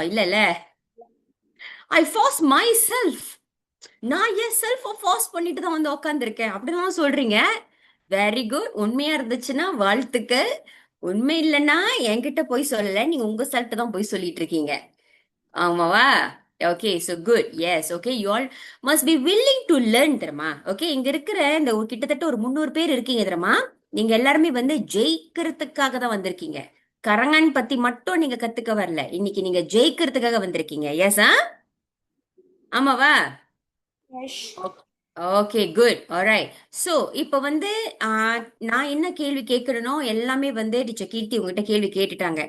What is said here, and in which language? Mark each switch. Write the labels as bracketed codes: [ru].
[ta] இல்ல இல்ல, [en] I force myself. [ta] நான் என் செல்ஃப ஃபோர்ஸ் பண்ணிட்டு தான் உட்காந்துருக்கேன் அப்படிதான் சொல்றீங்க. [en] Very good. [ta] உண்மையா இருந்துச்சுன்னா வாழ்த்துக்கள். உண்மை இல்லைன்னா என்கிட்ட போய் சொல்லல, நீங்க உங்க செல்ஃப் தான் போய் சொல்லிட்டு இருக்கீங்க. ஆமாவா? Okay, [en] so good. Yes, okay, you all must be willing to learn தெரியுமா? [ta] ஓகே, இங்க இருக்கிற இந்த கிட்டத்தட்ட ஒரு 300 பேர் இருக்கீங்க தெரியுமா? நீங்க எல்லாருமே ஜெயிக்கிறதுக்காக தான் வந்திருக்கீங்க. கரங்கன் பத்தி மட்டும் நீங்க கத்துக்க வரல, இன்னைக்கு நீங்க ஜெயிக்கிறதுக்காக வந்திருக்கீங்க. எஸ்? ஆமாவா? Okay good alright. ஸோ இப்போ வந்து நான் என்ன கேள்வி கேட்கறேனோ எல்லாமே வந்து டீச்சர் கீர்த்தி உங்ககிட்ட கேள்வி கேட்டுட்டாங்க.